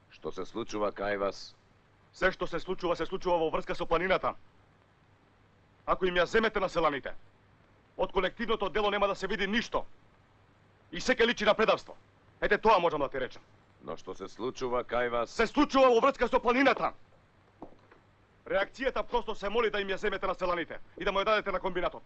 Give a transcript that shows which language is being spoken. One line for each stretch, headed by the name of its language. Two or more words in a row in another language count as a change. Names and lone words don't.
Macedonian: što se slučuva kaj vas? Sve što se slučuva во врска со планината. Ако им ја земете на селаните, од колективното дело нема да се види ништо. И секе личи на предавство. Ете тоа можам да ти речем. Но што се случува кај вас? Се случува во врска со планината. Реакцијата просто се моли да им ја земете на селаните и да му ја дадете на комбинатот.